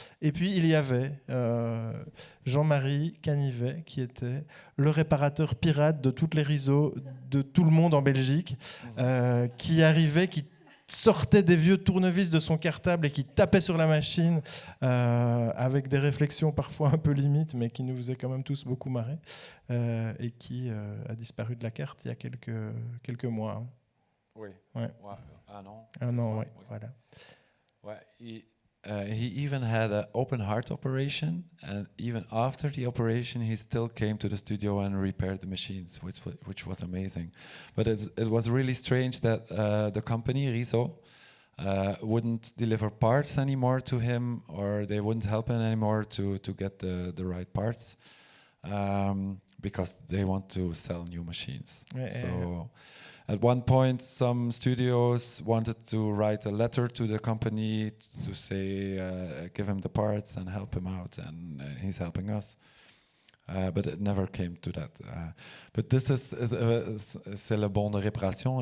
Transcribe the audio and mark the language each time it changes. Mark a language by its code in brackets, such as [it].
[fr] Et puis, il y avait Jean-Marie Canivet, qui était le réparateur pirate de toutes les Riso, de tout le monde en Belgique, qui arrivait, qui sortait des vieux tournevis de son cartable et qui tapait sur la machine avec des réflexions parfois un peu limites, mais qui nous faisaient quand même tous beaucoup marrer, et qui a disparu de la carte il y a quelques mois. Hein. Oui. Ouais. Un an. Un an, oui. Voilà. [en] Well, he even had an open heart operation, and even after the operation, he still came to the studio and repaired the machines, which was amazing. But it was really strange that the company Riso wouldn't deliver parts anymore to him, or they wouldn't help him anymore to get the right parts, because they want to sell new machines. So. At one point, some studios wanted to write a letter to the company to say, give him the parts and help him out, and he's helping us. But it never came to that. But this [fr] c'est le bon de réparation.